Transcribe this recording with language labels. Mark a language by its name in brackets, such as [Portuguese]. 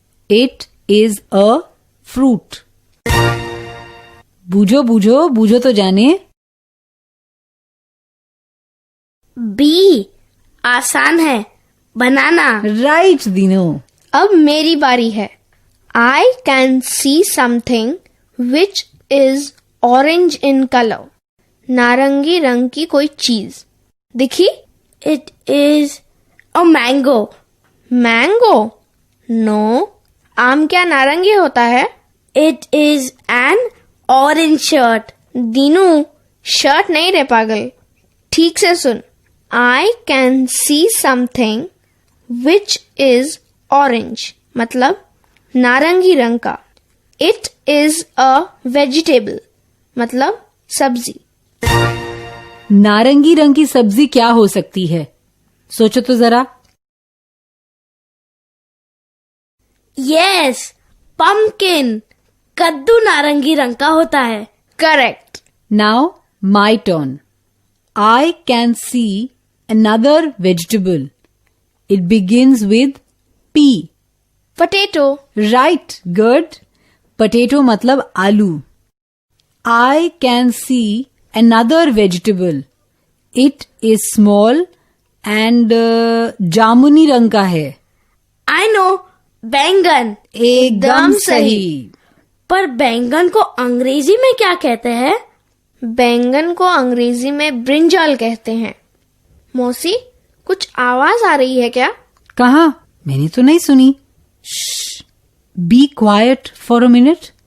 [English] It is a fruit. [Hindi] बूझो बूझो बूझो तो जाने। B. आसान है। बनाना। राइट दीनो। अब मेरी बारी है। [English] I can see something which is orange in color. [Hindi] नारंगी रंग की कोई चीज दिखी? [English] It is a mango. [Hindi] Mango? No. आम क्या नारंगी होता है? [English] It is an orange shirt. [Hindi] Dinu, shirt नहीं रे पागल। ठीक से सुन। [English] I can see something which is orange. [Hindi] मतलब नारंगी रंग का। [English] It is a vegetable. [Hindi] मतलब सब्जी। नारंगी रंग की सब्जी क्या हो सकती है? सोचो तो जरा। [English] Yes, pumpkin. [Hindi] कद्दू नारंगी रंग का होता है। [English] Correct. Now my turn. I can see another vegetable. It begins with P. Potato. Right, good. [Hindi] Potato मतलब आलू। [English] I can see another vegetable. It is small and [Hindi] जामुनी रंग का है। [English] I know, बैंगन। [Hindi] एकदम सही। पर बैंगन को अंग्रेजी में क्या कहते हैं? बैंगन को अंग्रेजी में ब्रिंजल कहते हैं। मौसी, कुछ आवाज आ रही है क्या? कहाँ? मैंने तो नहीं सुनी। [English] Be quiet for a minute.